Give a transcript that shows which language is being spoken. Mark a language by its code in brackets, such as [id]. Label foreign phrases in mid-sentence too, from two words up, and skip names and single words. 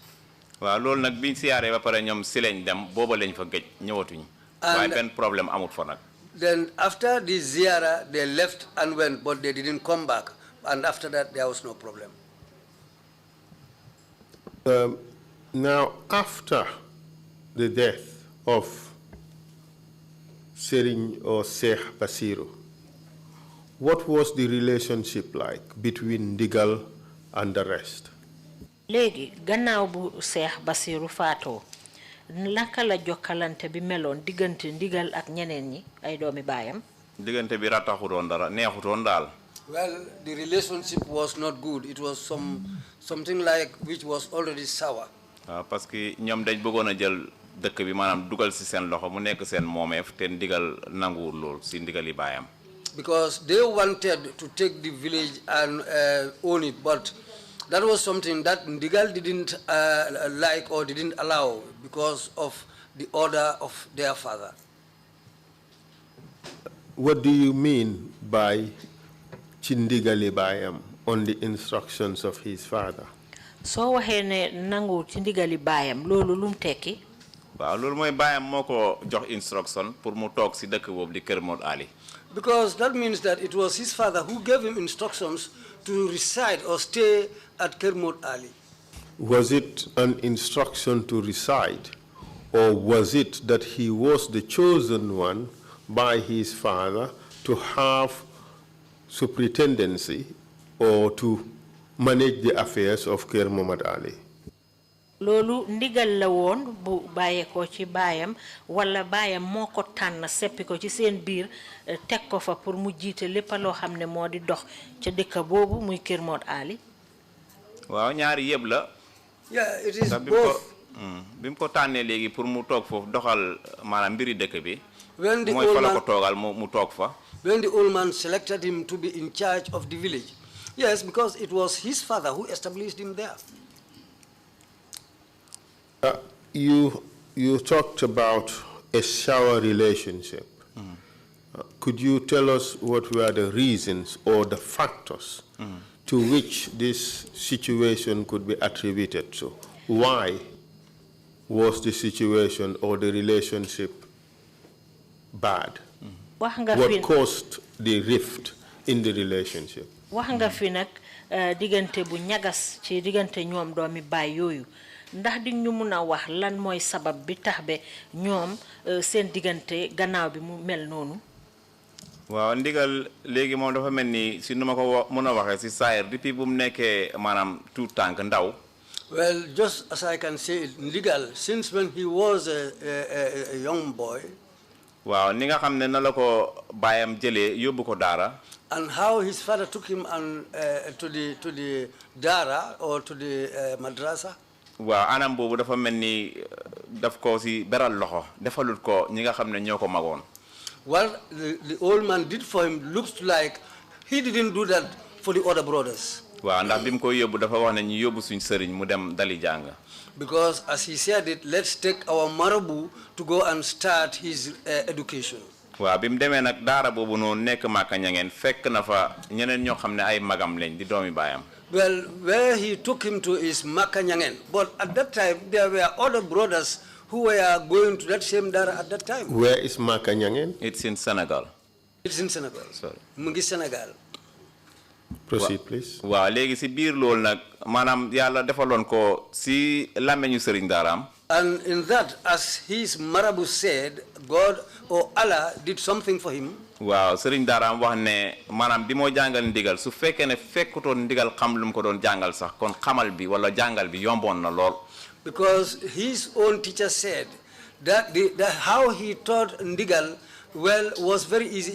[wo] waaw loolu nag biñ siyaaree ba pare ñoom si lañ dem booba lañ fa gëj ñëwatuñ. waaye benn problème amut fa nag. [en] Then after the ziyara they left and went, but they didn't come back, and after that there was no problem. Now, after the death of Serigne or Sheikh Basiru, what was the relationship like between Ndigal and the rest? [wo] Léegi gannaaw bu Cheikh Basiru faatoo naka la jokkalante bi meloon diggante Ndigal ak ñeneen ñi ay doomi baayam. diggante bi rataxutoon dara neexutoon daal. [en] Well, the relationship was not good. It was something like which was already sour. [fr] parce que [wo] ñoom dañ bëggoon a jël dëkk bi maanaam dugal si seen loxo mu nekk seen moomeef te Ndigal nanguwul lool si ndigali baayam. [en] Because they wanted to take the village and own it, but that was something that Ndigal didn't like or didn't allow because of the order of their father. What do you mean by [wo] Chindigali Bayam [en] on the instructions of his father? [wo] So waxee ne nangu ci ndigali baayam loolu lum tekki. waaw loolu mooy baayam moo ko jox instruction pour mu toog si dëkk boobu di Kër Mod Ali. [en] Because that means that it was his father who gave him instructions to reside or stay at Kër Mod Ali. Was it an instruction to reside, or was it that he was the chosen one by his father to have superintendency or to manage the affairs of Kër Momad Ali? [wo] Loolu ndigal la woon bu bàyyee ko ci baayam wala baayam moo ko tànn seppi ko ci seen biir teg ko fa pour mu jiite lépp loo xam ne moo di dox ca dëkk boobu muy Kër Mod Ali. waaw ñaari yëpp la. [en] Yeah, it is both. [wo] bi mu ko tànnee léegi pour mu toog foofu doxal maanaam mbiri dëkk bi. [en] When the [wo] mooy fa la ko toogal mu toog fa. [en] When the old man selected him to be in charge of the village, yes, because it was his father who established him there. You talked about a sour relationship. Could you tell us what were the reasons or the factors to which this situation could be attributed to? Why was the situation or the relationship bad? What caused the rift in the relationship? [wo] wax nga fi nag diggante bu ñagas ci diggante ñoom doomi baay yooyu ndax di ñu mun a wax lan mooy sabab bi tax be ñoom seen diggante gannaaw bi mu mel noonu. waaw Ndigal léegi moom dafa mel ni si nu ma ko mën a waxee si saayir depuis bu mu nekkee maanaam tout tànk ndaw. [en] Well, just as I can say it, Ndigal, since when he was a young boy. [wo] waaw ni nga xam ne na la ko baayam jëlee yóbbu ko daara. [en] And how his father took him and to the dara or to the madrasa. [wo] waaw anam boobu dafa mel ni daf ko si beral loxo defalut ko ñi nga xam ne ñoo ko magoon. [en] What the old man did for him looks like he didn't do that for the other brothers. [wo] waaw ndax bi mu koy yóbbu dafa wax ne ñu yóbbu suñ sëriñ mu dem dali jàng. [en] Because as he said it, let's take our marabu to go and start his education. [wo] waaw bi mu demee nag daara boobu noonu nekk Maka Ñangeen fekk na fa ñeneen ñoo xam ne ay magam lañ di doomi baayam. [en] Well, where he took him to is Maka Ñangeen, but at that time there were other brothers who were going to that same dara at that time. Where is Maka Ñangeen? It's in Senegal. It's in Senegal. Sorry. [wo] mu ngi Senegal. [en] Proceed, please. [wo] waaw léegi si biir loolu nag maanaam yàlla defaloon ko si làmmeñu sëriñ daaraam. [en] And in that, as his marabu said, God or Allah did something for him. [wo] waaw sëriñ daaraam wax ne maanaam bi moo jàngal ndigal su fekkee ne fekkutoon ndigal xam lu mu ko doon jàngal sax kon xamal bi wala jàngal bi yomboon na lool. [en] Because his own teacher said that how he taught ndigal was very easy.